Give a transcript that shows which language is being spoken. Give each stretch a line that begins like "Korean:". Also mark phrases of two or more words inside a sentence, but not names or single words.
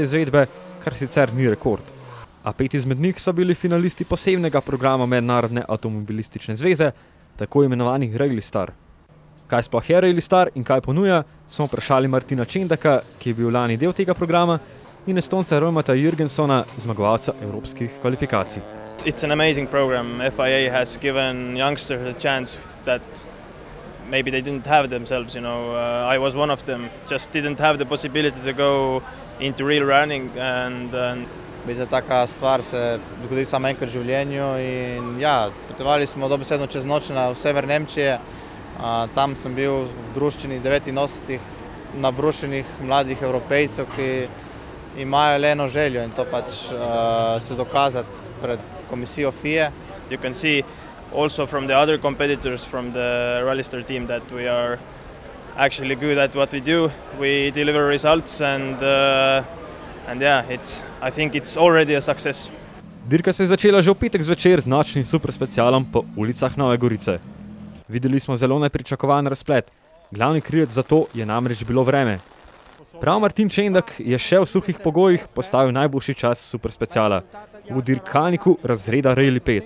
Slovenian: izvedbe, kar sicer ni rekord. A 5 izmed njih so bili finalisti posebnega programa Mednarodne avtomobilistične zveze, tako imenovani Rally Star. Kaj sploh je Rally Star in kaj ponuja, smo vprašali Martina Čendaka, ki je bil lani del tega programa, in Estonca Romata Jürgensona, zmagovalca evropskih kvalifikacij.
English: It's an amazing program. FIA has given youngsters a chance that maybe they didn't have themselves, you know. I was one of them, just didn't have the possibility to go into real running and
Slovenian: taka stvar se dogodi samo enkrat v življenju in ja, potovali smo dobesedno čez noč na sever Nemčije. Tam sem bil v druščini 89 nabrušenih mladih Evropejcev, ki imajo le eno željo in to pač se dokazati pred komisijo FIA.
English: You can see also from the other competitors from the Rally Star team that we are actually good at what we do. We deliver results and yeah, I think it's already a success.
Slovenian: Dirka se je začela že v petek zvečer z nočnim superspecialom po ulicah Nove Gorice. Videli smo zelo nepričakovan razplet. Glavni krivec za to je namreč bilo vreme. Prav Martin Čendak je še v suhih pogojih postavil najboljši čas superspeciala v dirkalniku razreda Rally 5.